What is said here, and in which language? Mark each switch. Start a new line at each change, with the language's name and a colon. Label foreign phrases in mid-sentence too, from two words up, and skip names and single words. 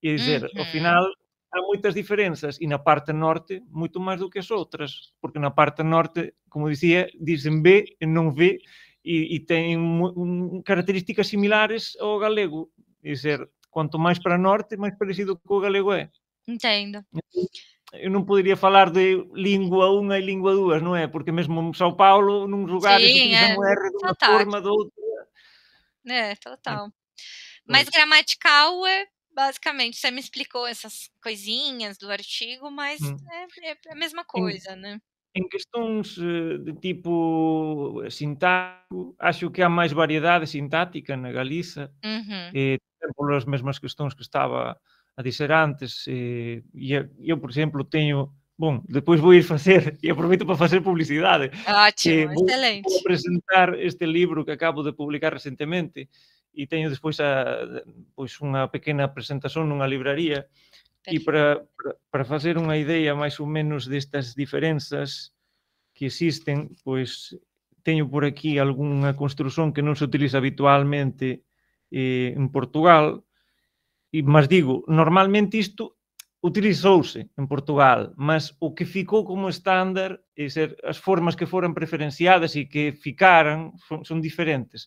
Galician: Quer dizer, ao final há moitas diferenzas e na parte norte moito máis do que as outras, porque na parte norte, como dicía, dicen B e non V e ten características similares ao galego. Quer dizer, quanto máis para norte, máis parecido co galego é.
Portuguese: Entendo.
Galician: Eu non podería falar de lingua unha e lingua dúas, non é? Porque mesmo en São Paulo, nuns lugares
Portuguese: Sim,
Galician: utilizan o R dunha forma,
Portuguese: fantástico.
Galician: do outra.
Portuguese: Total. Mas
Galician: Pois.
Portuguese: gramatical é basicamente, você me explicou essas coisinhas do artigo, mas é a mesma coisa, né?
Galician: En questões de tipo sintático, acho que há máis variedade sintática na Galiza, Uhum. polas mesmas questões que estaba a dizer antes, e eu, por exemplo, teño, bom, depois vou ir facer, e aproveito para facer publicidade, que
Portuguese: Ótimo,
Galician: vou
Portuguese: excelente.
Galician: apresentar este libro que acabo de publicar recentemente, e teño despois pois unha pequena presentación nunha libraría. E
Portuguese: Perfeito.
Galician: para facer unha idea máis ou menos destas diferenzas que existen, pois teño por aquí algunha construción que non se utiliza habitualmente en Portugal, mas digo, normalmente isto utilizouse en Portugal, mas o que ficou como estándar, é ser, as formas que foran preferenciadas e que ficaran son diferentes.